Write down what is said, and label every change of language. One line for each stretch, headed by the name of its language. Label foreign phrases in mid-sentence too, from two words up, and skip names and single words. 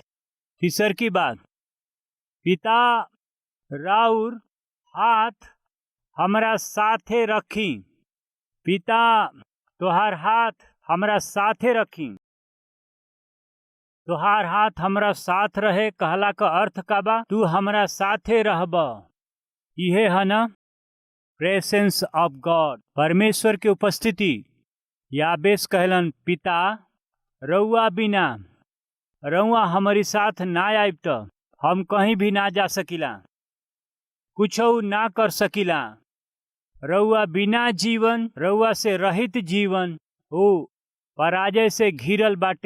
Bhojpuri: तीसर की बात, पिता राउर हाथ हमरा साथे रखी। पिता तोहार हाथ हमरा साथे रखी। तोहार हाथ हमरा साथ रहे कहला का अर्थ का बा? तू हमरा साथे रहब। इहे है ना
English: presence of God,
Bhojpuri: परमेश्वर के उपस्थिति। याबेस कहलन, पिता रउआ बिना रउआ हमारी साथ ना आइब तो हम कहीं भी ना जा सकिला, कुछ ना कर सकिला। रउआ बिना जीवन, रउआ से रहित जीवन ओ पराजय से घिरल बाटे।